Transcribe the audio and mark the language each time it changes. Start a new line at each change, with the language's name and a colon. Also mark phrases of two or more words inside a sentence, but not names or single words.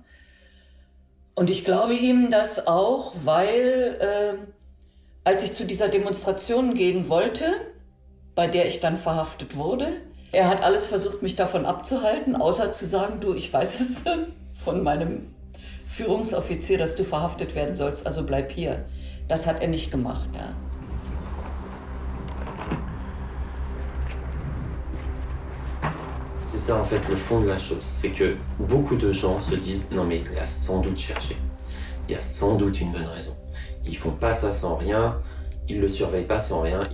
German: Und ich glaube ihm das auch, weil als ich zu dieser Demonstration gehen wollte, bei der ich dann verhaftet wurde, er hat alles versucht, mich davon abzuhalten, außer zu sagen, du, ich weiß es von meinem Führungsoffizier, dass du verhaftet werden sollst, also bleib hier. Das hat er nicht gemacht, ja.
French: C'est ça en fait le fond de la chose, c'est que beaucoup de gens se disent non mais il a sans doute cherché, il y a sans doute une bonne raison. Ils font pas ça sans rien, ils le surveillent pas sans rien.